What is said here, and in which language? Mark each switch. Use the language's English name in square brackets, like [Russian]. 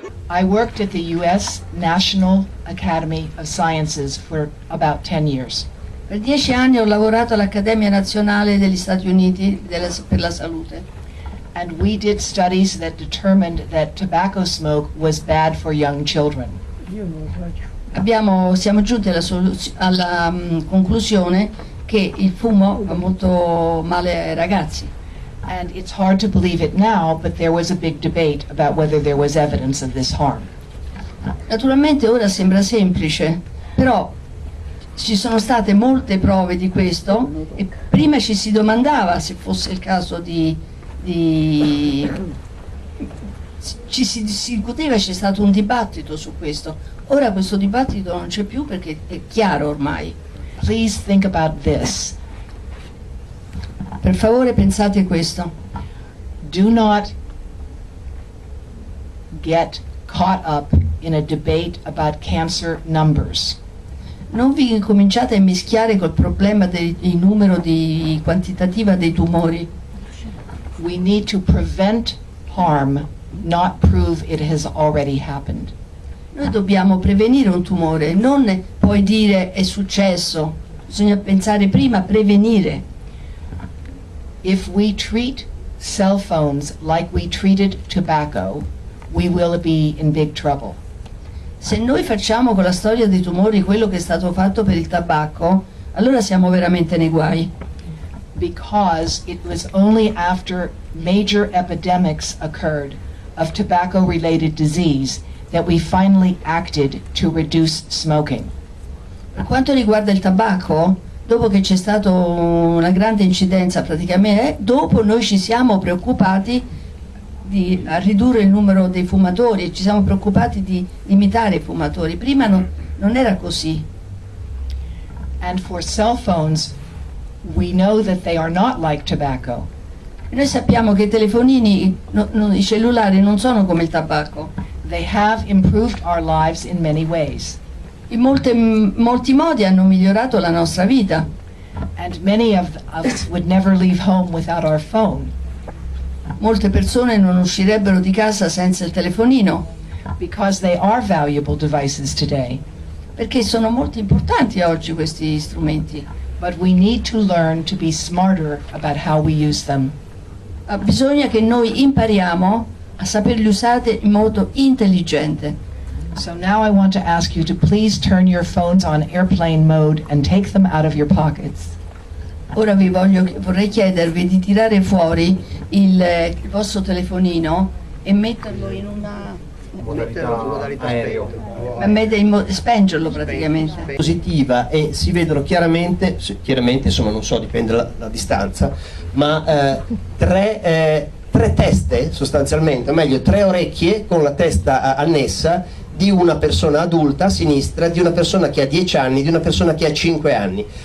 [English] I worked at the US National Academy of Sciences for about 10 years. [Italian] Per 10 anni ho lavorato all'Accademia Nazionale degli Stati Uniti per la Salute. [English] And we did studies that determined that tobacco smoke was bad for young children. [Italian] Siamo giunti alla conclusione che il fumo fa molto male ai ragazzi. [English] And it's hard to believe it now, but there was a big debate about whether there was evidence of this harm. [Italian] Naturalmente ora sembra semplice, però ci sono state molte prove di questo e prima ci si domandava se fosse il caso ci si discuteva, c'è stato un dibattito su questo. Ora questo dibattito non c'è più perché è chiaro ormai. [English] Please think about this. [Italian] Per favore pensate questo. [English] Do not get caught up in a debate about cancer numbers. [Italian] Non vi cominciate a mischiare col problema del numero quantitativa dei tumori. [English] We need to prevent harm, not prove it has already happened. [Italian] Noi dobbiamo prevenire un tumore, non poi dire è successo. Bisogna pensare prima a prevenire. [English] If we treat cell phones like we treated tobacco, we will be in big trouble. [Italian] Se noi facciamo con la storia dei tumori quello che è stato fatto per il tabacco, allora siamo veramente nei guai. [English] Because it was only after major epidemics occurred of tobacco-related disease that we finally acted to reduce smoking. [Italian] Per quanto riguarda il tabacco, dopo che c'è stata una grande incidenza praticamente, dopo noi ci siamo preoccupati a ridurre il numero dei fumatori e ci siamo preoccupati di limitare i fumatori. Prima non era così. [English] And for cell phones, we know that they are not like tobacco. [Italian] Noi sappiamo che i telefonini, i cellulari non sono come il tabacco. [English] They have improved our lives in many ways. [Italian] In molti modi hanno migliorato la nostra vita. [English] And many of us would never leave home without our phone. [Italian] Molte persone non uscirebbero di casa senza il telefonino. [English] Because they are valuable devices today. [Italian] Perché sono molto importanti oggi questi strumenti. [English] But we need to learn to be smarter about how we use them. [Italian] Bisogna che noi impariamo a saperli usare in modo intelligente. [English] So now I want to ask you to please turn your phones on airplane mode and take them out of your pockets. [Italian] Ora vorrei chiedervi di tirare fuori il vostro telefonino e metterlo in una modalità aereo. Spengerlo praticamente. Positiva e si vedono chiaramente insomma non so, dipende la distanza, ma tre teste sostanzialmente, o meglio 3 orecchie con la testa annessa di una persona adulta a sinistra, di una persona che ha 10 anni, di una persona che ha 5 anni.